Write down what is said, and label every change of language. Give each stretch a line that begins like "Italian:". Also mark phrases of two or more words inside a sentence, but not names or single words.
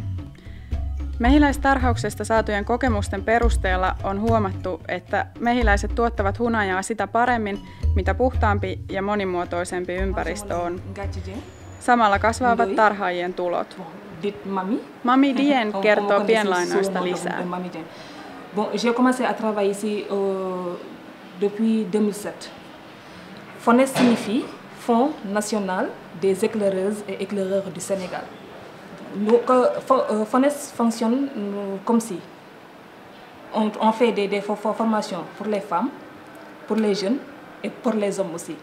Finnish: Mehiläistarhauksesta saatujen kokemusten perusteella on huomattu, että mehiläiset tuottavat hunajaa sitä paremmin, mitä puhtaampi ja monimuotoisempi ympäristö on. Samalla kasvavat tarhaajien tulot. Mami Dien kertoo pienlainoista lisää.
French: Bon, j'ai commencé à travailler ici depuis 2007. FONES signifie Fonds National des Éclaireuses et Éclaireurs du Sénégal. FONES fonctionne comme si on fait des formations pour les femmes, pour les jeunes et pour les hommes aussi.